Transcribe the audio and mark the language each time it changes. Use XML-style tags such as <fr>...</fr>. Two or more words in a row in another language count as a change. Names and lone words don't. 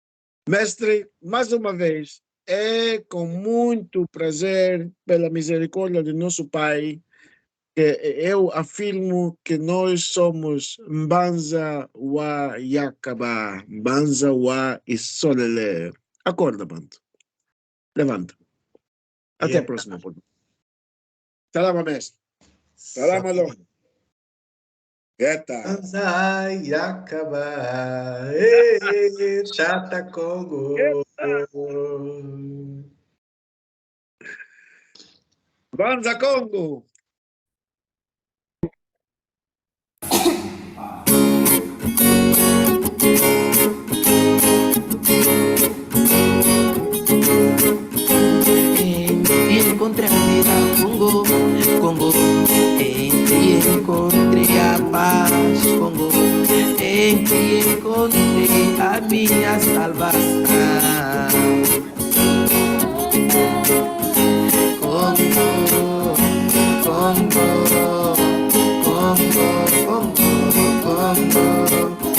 <pt>Mestre, mais uma vez, é com muito prazer, pela misericórdia de nosso Pai, que eu afirmo que nós somos</pt> <kg>Mbanza wa Yakaba, Mbanza wa Isolele.</kg> <pt>Acorda, bando. Levanta. Até a próxima. Salama, mestre. Salama, Alô. Eita.</pt> <kg>Banzai Yakaba, Tata Congo.</kg> <pt>Banza Congo. Encontré a vida, Congo, Congo. Encontré a paz, Congo. Encontré a minha salvação. Congo, Congo, Congo, Congo, Congo.</pt>